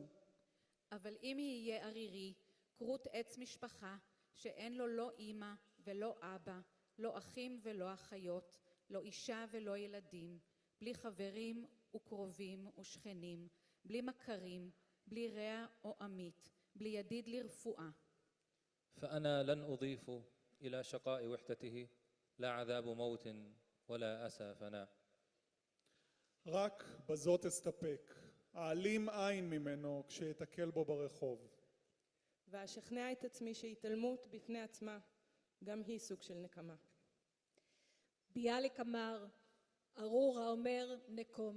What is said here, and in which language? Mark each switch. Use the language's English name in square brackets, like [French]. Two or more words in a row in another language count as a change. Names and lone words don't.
[Hebrew] אבל אם יהיה ערירי, כרות עץ משפחה, שאין לו לא אמא ולא אבא, לא אחים ולא אחיות, לא אישה ולא ילדים, בלי חברים וקרובים ושכנים, בלי מכרים, בלי רע או עמית, בלי ידיד לרפואה. [Arabic] فأنا لن أضيف إلى شقاء وحدته لا عذاب موت ولا أسى فناء. [Hebrew] רק בזאת אסתפק, אעלים עין ממנו כשיתקל בו ברחוב. ואשכנע את עצמי שהתעלמות בפני עצמה גם היא סוג של נקמה. ביאליק אמר, ארור האומר נקום.